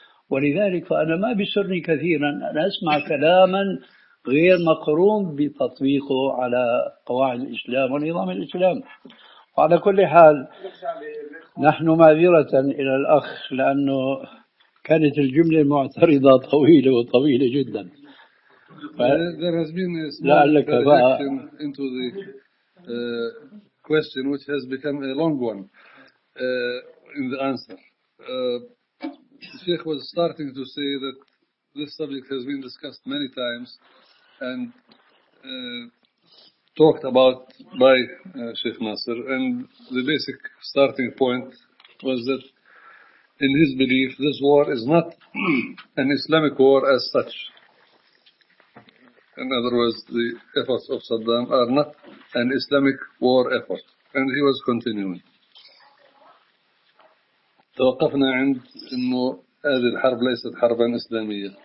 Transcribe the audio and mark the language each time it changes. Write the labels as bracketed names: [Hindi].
[Arabic] ولذلك فأنا ما بسرني كثيرا أن أسمع كلاما غير مقرون بتطبيقه على قواعد الإسلام ونظام الإسلام. وعلى كل حال نحن معذرة إلى الأخ لأنه كانت الجملة المعترضة طويلة وطويلة جدا. [English] There has been a small correction into the question which has become a long one in the answer. The Sheikh was starting to say that this subject has been discussed many times and talked about by Sheikh Nasser, and the basic starting point was that in his belief this war is not an Islamic war as such. In other words, the efforts of Saddam are not an Islamic war effort. And he was continuing. [Arabic] توقفنا عند انه هذه الحرب ليست حربا إسلامية.